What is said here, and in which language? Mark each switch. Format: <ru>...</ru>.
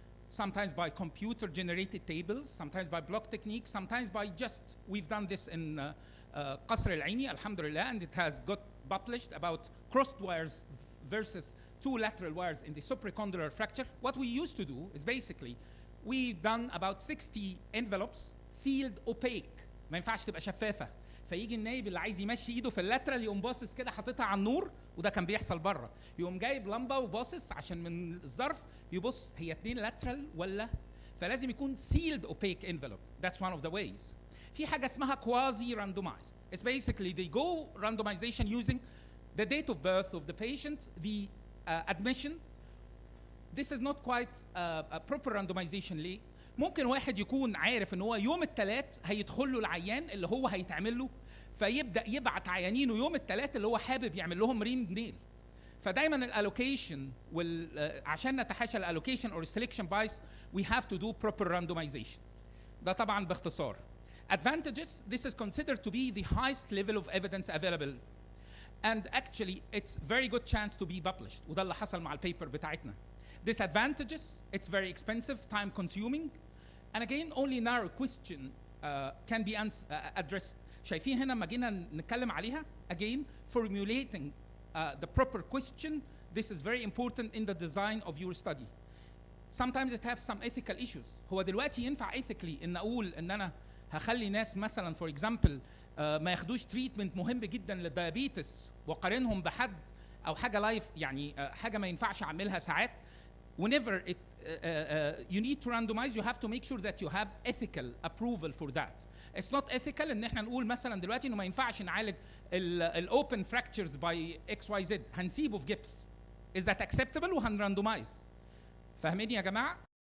<en>Sometimes by computer-generated tables, sometimes by block techniques, sometimes by just, we've done this in Qasr al-Aini, alhamdulillah, and it has got published about crossed wires versus 2 lateral wires in the supracondylar fracture. What we used to do is basically, we've done about 60 envelopes sealed opaque.</en> <ar>ما ينفعش تبقى شفافة. فيجي النايب اللي عايز يمشي ايده في اللاترال يقوم باصص كده حاططها على النور، وده كان بيحصل بره. يقوم جايب لمبه وباصص عشان من الظرف يبص هي 2 لاترال ولا، فلازم يكون</ar> <en>sealed opaque envelope. That's one of the ways.</en> <ar>في حاجه اسمها quasi randomized.</ar> <en>It's basically they go randomization using the date of birth of the patient, the admission. This is not quite a proper randomization.</en> <ar>ليه؟ ممكن واحد يكون عارف ان هو يوم الثلاث هيدخل له العيان اللي هو هيتعمل له، فيبدا يبعت عيانينه يوم الثلاث اللي هو حابب يعمل لهم رين نيل. فدايما الالوكيشن عشان نتحاشى الالوكيشن</ar> <en>or selection bias we have to do proper randomization.</en> <ar>ده طبعا باختصار.</ar> <en>Advantages, this is considered to be the highest level of evidence available. And actually it's very good chance to be published.</en> <ar>وده اللي حصل مع البيبر بتاعتنا.</ar> <en>Disadvantages, it's very expensive, time consuming. And again, only narrow question can be addressed.</en> <ar>شايفين هنا لما جينا نتكلم عليها,</ar> <en>again, formulating the proper question, this is very important in the design of your study. Sometimes it has some ethical issues.</en> <ar>هو دلوقتي ينفع ethically ان اقول ان انا هخلي ناس مثلا</ar> <en>for example</en> <ar>ما ياخدوش treatment مهم جدا للديابيتس وقارنهم بحد او حاجه لايف يعني حاجه ما ينفعش اعملها ساعات.</ar> <en>Whenever it, you need to randomize, you have to make sure that you have ethical approval for that. It's not ethical</en> <ar>ان احنا نقول مثلا دلوقتي انه ما ينفعش نعالج الاوبن fractures by XYZ، هنسيبه في جبس.</ar> <en>Is that acceptable؟</en> <ar>وهنراندومايز. فاهمين يا جماعه؟</ar>